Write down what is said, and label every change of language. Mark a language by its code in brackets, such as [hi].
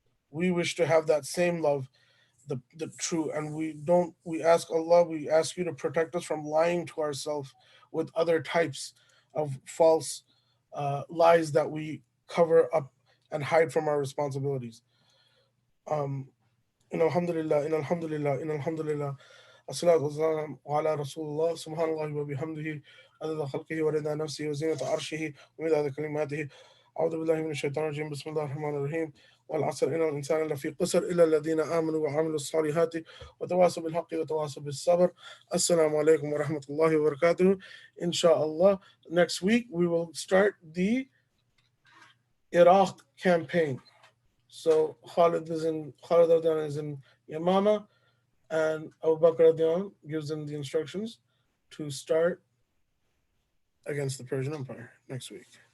[en] We wish to have that same love, the true, and we ask Allah, we ask you to protect us from lying to ourselves with other types of false lies that we cover up and hide from our responsibilities. [ar] إن الحمد لله إن الحمد لله إن الحمد لله الصلاة والسلام على رسول الله سبحان الله وبحمده عدد خلقه ورضا نفسه وزينة عرشه ومداد كلماته أعوذ بالله من الشيطان الرجيم بسم الله الرحمن الرحيم والعصر إن الإنسان لفي قسر إلا الذين آمنوا وعملوا الصالحات وتواصوا بالحق وتواصوا بالصبر. Assalamu alaikum wa rahmatullahi wa barakatuh. [en] Inshallah, next week we will start the Iraq campaign. So Khalid is in Yamama, and Abu Bakr Adiyan gives them the instructions to start against the Persian Empire next week.